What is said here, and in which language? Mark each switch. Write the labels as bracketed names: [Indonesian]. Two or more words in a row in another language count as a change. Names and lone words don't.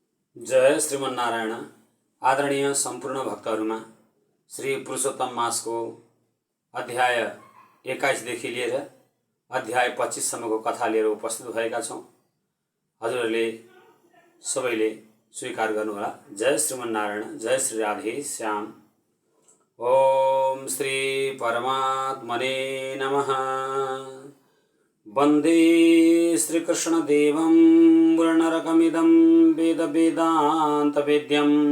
[Nepali] जय श्रीमन्नारायण। आदरणीय सम्पूर्ण भक्तहरूमा श्री पुरुषोत्तम मासको अध्याय 21 देखि लिएर अध्याय 25 सम्मको कथा लिएर उपस्थित भएका छौँ। हजुरहरूले सबैले स्वीकार गर्नुहोला। जय श्रीमन्नारायण, जय श्री राधे श्याम। [Sanskrit] ओम श्री परमात्मने नमः। वन्दे श्रीकृष्णदेवं वर्णरकमिदं वेदवेदान्तवेद्यं